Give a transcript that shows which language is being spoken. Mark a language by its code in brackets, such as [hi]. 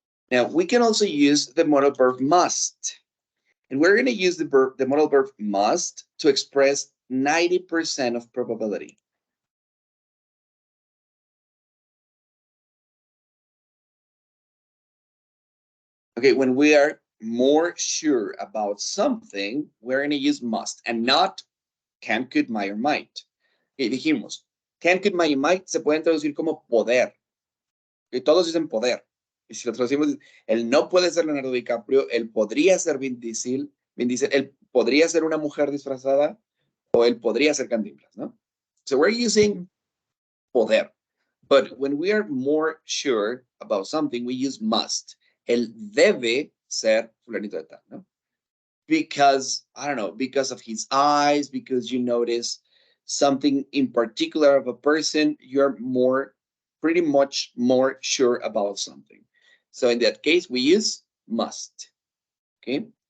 [en] Now we can also use the modal verb must, and we're going to use the modal verb must to express 90% of probability. Okay, when we are more sure about something, we're going to use must and not can, could, might, or might. [es] Okay, dijimos, can, could, might y might se pueden traducir como poder. Y todos dicen poder. Y si lo traducimos, él no puede ser Leonardo DiCaprio, él podría ser Vin Diesel, él podría ser una mujer disfrazada, o él podría ser Cantinflas, ¿no? [en] So we're using poder. But when we are more sure about something, we use must. [es] Él debe ser fulanito de tal, ¿no? [en] Because, I don't know, because of his eyes, because you notice something in particular of a person, you're pretty much more sure about something. So in that case, we use must, okay?